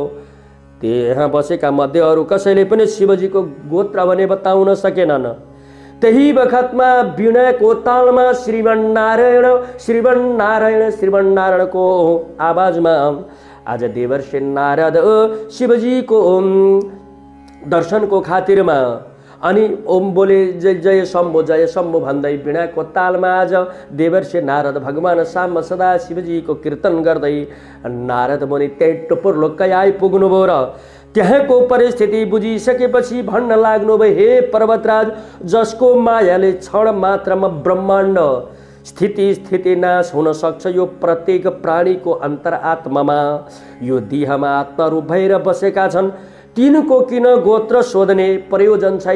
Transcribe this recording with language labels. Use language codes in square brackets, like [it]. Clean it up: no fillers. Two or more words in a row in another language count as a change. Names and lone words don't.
[ne] त्यहाँ बसेका मध्ये अरू कसैले पनि शिवजीको गोत्र भने बताउन सकेनन्। त्यही बखतमा वीणाको तालमा श्रीमन्नारायण श्रीमन्नारायण श्रीमन्नारायणको आवाजमा आज देवर्षि नारद शिवजीको दर्शनको खातिरमा अनि ओम बोले [sa] जय जय शम्भो [ne] भन्दै वीणाको तालमा आज देवर्षि नारद भगवान साम्ब सदाशिवजीको कीर्तन गर्दै नारद मुनि त्यही टुपुर्लुक्कै आइपुग्नुभयो र त्यहाँको परिस्थिति बुझिसकेपछि भन्न लाग्नुभयो, हे पर्वतराज, जसको मायाले क्षण मात्रमा ब्रह्माण्ड स्थिति नाश हुन सक्छ, यो प्रत्येक प्राणीको अन्तरात्मामा यो देहमा आत्मारूप भएर बसेका छन्, तिनको किन गोत्र सोध्ने प्रयोजन छैन।